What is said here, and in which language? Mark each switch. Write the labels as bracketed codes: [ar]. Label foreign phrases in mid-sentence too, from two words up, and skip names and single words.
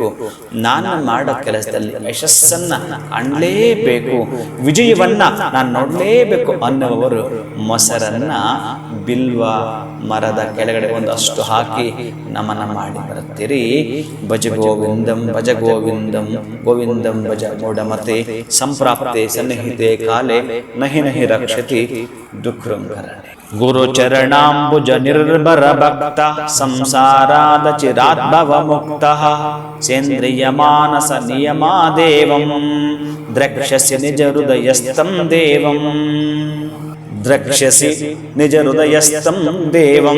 [kn] ನಾನು ಮಾಡೋ ಕೆಲಸದಲ್ಲಿ ಯಶಸ್ಸನ್ನು ಕಾಣಲೇಬೇಕು, ವಿಜಯವನ್ನ ನಾನು ನೋಡಲೇಬೇಕು ಅನ್ನುವವರು ಮೊಸರನ್ನ ಬಿಲ್ವ ಮರದ ಕೆಳಗಡೆ ಒಂದಷ್ಟು ಹಾಕಿ ನಮನ ಮಾಡಿ ಬರುತ್ತೀರಿ. [sa] ಭಜ ಗೋವಿಂದಂ ಭಜ ಗೋವಿಂದಂ ಗೋವಿಂದಂ ಭಜ ಮೂಢಮತೆ ಸಂಪ್ರಾಪ್ತೆ ಸನ್ನಿಹಿತೆ ಕಾಲೆ ನಹಿ ನಹಿ ರಕ್ಷತಿ ದುಃಖಂ ಕರಣೆ. ಗುರು ಚರಣಾಂಬುಜ ನಿರ್ಭರ ಭಕ್ತ ಸಂಸಾರಾದ ಚಿರಾದ್ಭವ ಮುಕ್ತ ಸೇಂದ್ರಿಯ ಮಾನಸ ನಿಯಮಾ ದೇವಂ ದ್ರಕ್ಷ್ಯಸಿ ನಿಜ ಹೃದಯಸ್ಥಂ ದೇವಂ ದ್ರಕ್ಷ್ಯಸಿ ನಿಜ ಹೃದಯಸ್ಥಂ ದೇವಂ.